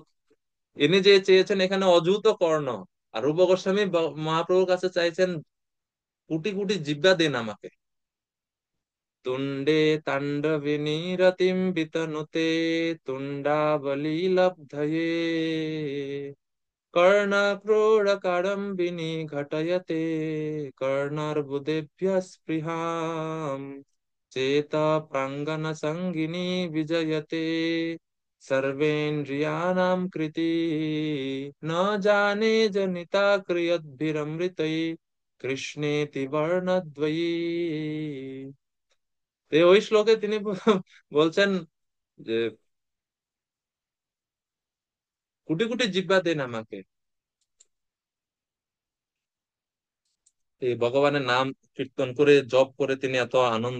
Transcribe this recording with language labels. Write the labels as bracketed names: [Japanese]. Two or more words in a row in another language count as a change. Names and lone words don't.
[Bangla] ইনি যে চেয়েছেন এখানে অযুত কর্ণ, আর রূপ গোস্বামী মহাপ্রভুর কাছে চাইছেন কোটি কোটি জিহ্বা দিন আমাকে। [Sanskrit] তুণ্ডে তাণ্ডবিনী রতিম বিতনুতে তুণ্ডাবলী লব্ধয়ে कर्णक्रोडकाडम्बिनी घटयते कर्णर्बुदेभ्यः स्पृहाम् चेता प्राङ्गणसङ्गिनी विजयते सर्वेन्द्रियाणां कृति न जाने जनिता क्रियद्भिरमृतै কৃষ্ণেতি বর্ণদ্বয়ী। [Bangla] ওই শ্লোকে তিনি বলছেন যে কোটি কোটি জিহ্বা দেন আমাকে, এই ভগবানের নাম কীর্তন করে জপ করে তিনি এত আনন্দ।